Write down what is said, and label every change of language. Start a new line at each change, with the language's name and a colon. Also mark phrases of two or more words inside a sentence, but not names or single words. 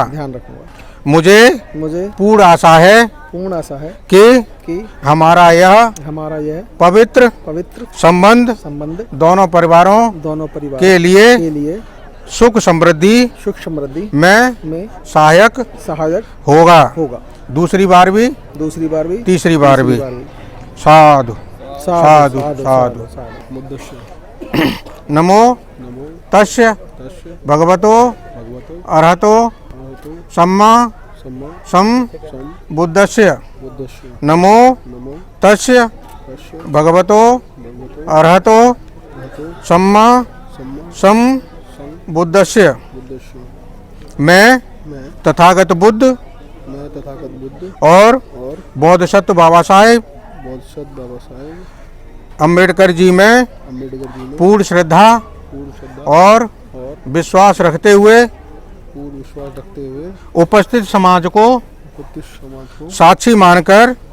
Hindi: मुझे पूर्ण आशा है कि हमारा यह पवित्र संबंध दोनों परिवारों के लिए सुख समृद्धि में सहायक होगा। दूसरी बार भी तीसरी बार भी।
Pali: साधु साधु साधु। नमो तस्य भगवतो अरहतो सम्मा बुद्धस्य। नमो तस्य भगवतो अरहतो सम्मा बुद्धस्य।
Hindi: मैं तथागत बुद्ध और बोधिसत्व बाबा साहेब अम्बेडकर जी में पूर्ण श्रद्धा और विश्वास रखते हुए उपस्थित समाज को साक्षी मानकर